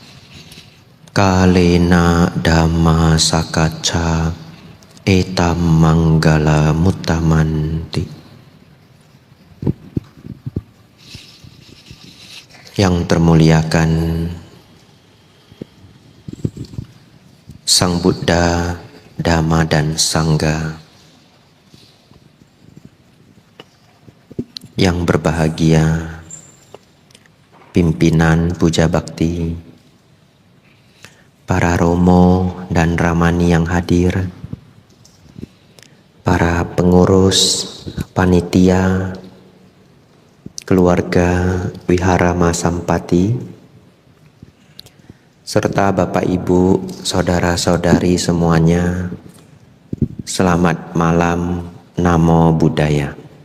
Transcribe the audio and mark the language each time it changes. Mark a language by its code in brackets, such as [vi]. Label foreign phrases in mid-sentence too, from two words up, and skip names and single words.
[pi] Kalena dhamma sakacca etam manggala muttamanti. [id] Yang termuliakan Sang Buddha, Dhamma dan Sangha, yang berbahagia pimpinan puja bakti, para romo dan ramani yang hadir, para pengurus, panitia, keluarga Wihara Masampati, serta Bapak Ibu, saudara-saudari semuanya, selamat malam, [pi] Namo Buddhaya.